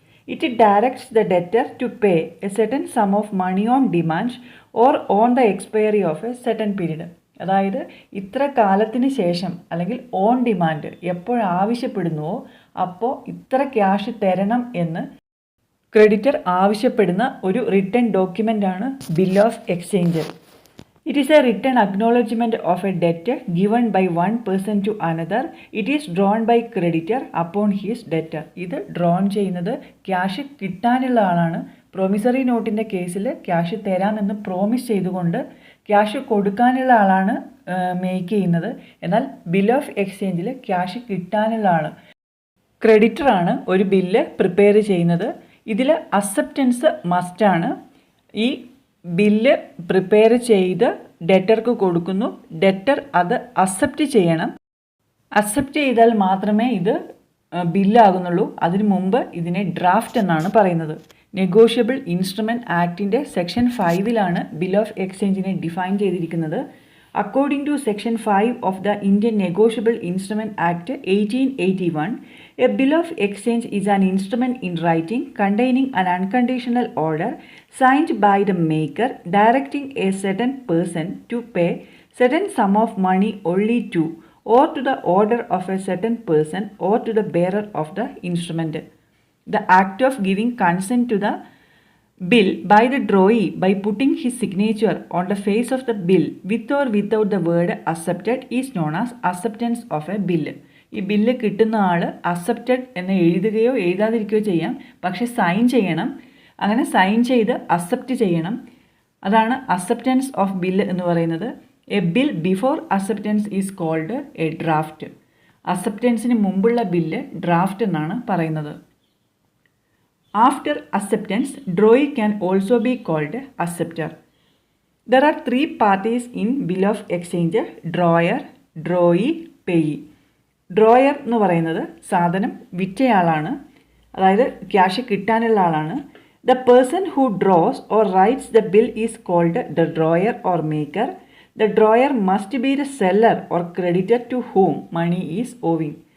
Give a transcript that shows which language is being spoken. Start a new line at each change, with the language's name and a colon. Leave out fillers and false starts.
English: It directs the debtor to pay a certain sum of money on demand or on the expiry of a certain period.
Malayalam: അതായത് ഇത്ര കാലത്തിന് ശേഷം അല്ലെങ്കിൽ on demand എപ്പോഴാവശ്യപ്പെടുന്നുവോ അപ്പോൾ ഇത്ര cash തരണം എന്ന് ക്രെഡിറ്റർ ആവശ്യപ്പെടുന്ന ഒരു റിട്ടേൺ ഡോക്യുമെൻ്റ് ആണ് bill of exchange.
English: It is a written acknowledgement of a debt given by one person to another. It is drawn by creditor upon his debtor.
Malayalam: ഇത് drone ചെയ്യുന്നത് cash കിട്ടാനുള്ള ആളാണ്. Promissory നോട്ടിൻ്റെ കേസിൽ cash തരാമെന്ന് promise ചെയ്തുകൊണ്ട് cash കൊടുക്കാനുള്ള ആളാണ് make ചെയ്യുന്നത്. എന്നാൽ ബിൽ ഓഫ് എക്സ്ചേഞ്ചിൽ ക്യാഷ് കിട്ടാനുള്ള ആൾ ക്രെഡിറ്ററാണ് ഒരു ബില്ല് പ്രിപ്പയർ ചെയ്യുന്നത്. ഇതിൽ അക്സെപ്റ്റൻസ് മസ്റ്റാണ്. ഈ ബില്ല് പ്രിപ്പയർ ചെയ്ത് ഡെറ്റർക്ക് കൊടുക്കുന്നു. ഡെറ്റർ അത് അക്സെപ്റ്റ് ചെയ്യണം. അക്സെപ്റ്റ് ചെയ്താൽ മാത്രമേ ഇത് ബില്ലാകുന്നുള്ളൂ. അതിനു മുമ്പ് ഇതിനെ ഡ്രാഫ്റ്റ് എന്നാണ് പറയുന്നത്. Negotiable instrument ആക്ടിൻ്റെ section 5 bill of എക്സ്ചേഞ്ചിനെ define ചെയ്തിരിക്കുന്നത്.
English: According to Section 5 of the Indian Negotiable Instrument Act 1881, a bill of exchange is an instrument in writing containing an unconditional order signed by the maker directing a certain person to pay certain sum of money only to or to the order of a certain person or to the bearer of the instrument. The act of giving consent to the bill by the drawee by putting his signature on the face of the bill with or without the word accepted is known as acceptance of a bill.
Malayalam: ഈ bill കിട്ടുന്ന ആൾ accepted എന്ന് എഴുതുകയോ എഴുതാതിരിക്കുകയോ ചെയ്യാം, പക്ഷെ sign ചെയ്യണം. അങ്ങനെ sign ചെയ്ത് accept ചെയ്യണം. അതാണ് അക്സെപ്റ്റൻസ് ഓഫ് ബില്ല് എന്ന് പറയുന്നത്.
English: A bill before acceptance is called a draft.
Malayalam: അക്സെപ്റ്റൻസിന് മുമ്പുള്ള ബില്ല് ഡ്രാഫ്റ്റ് എന്നാണ് പറയുന്നത്.
English: After acceptance, drawee can also be called acceptor. There are three parties in bill of exchange: drawer, drawee, payee.
Malayalam: Drawer എന്ന് പറയുന്നത് സാധനം വിറ്റയാളാണ്, അതായത് cash കിട്ടാനുള്ള ആളാണ്.
English: The person who draws or writes the bill is called the drawer or maker. The drawer must be the seller or creditor to whom money is owing.